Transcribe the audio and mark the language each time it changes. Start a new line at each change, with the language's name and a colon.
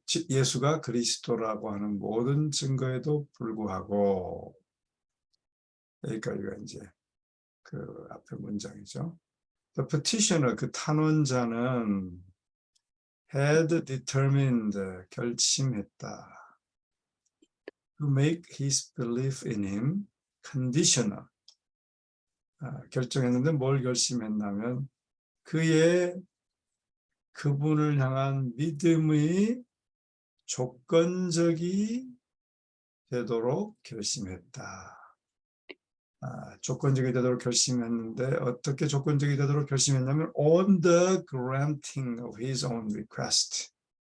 Korean: 예수가 그리스도라고 하는 모든 증거에도 불구하고, 여기까지가 이제 그 앞에 문장이죠.
English: The petitioner,
Korean: 그 탄원자는
English: had determined,
Korean: 결심했다.
English: To make his belief in him conditional.
Korean: 결정했는데 뭘 결심했냐면 그분을 향한 믿음이 조건적이 되도록 결심했다. 조건적이 되도록 결심했는데 어떻게 조건적이 되도록 결심했냐면
English: on the granting of his own request.